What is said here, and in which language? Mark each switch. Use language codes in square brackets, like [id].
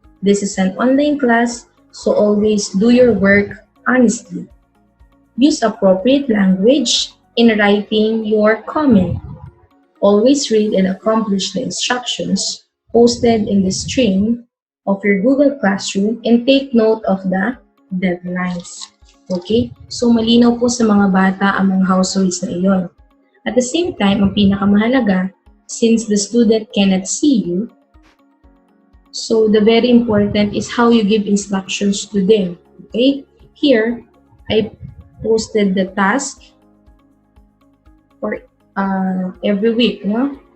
[en] This is an online class, so always do your work honestly. Use appropriate language in writing your comment. Always read and accomplish the instructions posted in the stream of your Google Classroom and take note of the deadlines. Okay? [tl] So, malinaw po sa mga bata ang mga house rules na iyon. [en] At the same time, [tl] ang pinakamahalaga, [en] since the student cannot see you, so the very important is how you give instructions to them. Okay? Here, I posted the task for every week, no?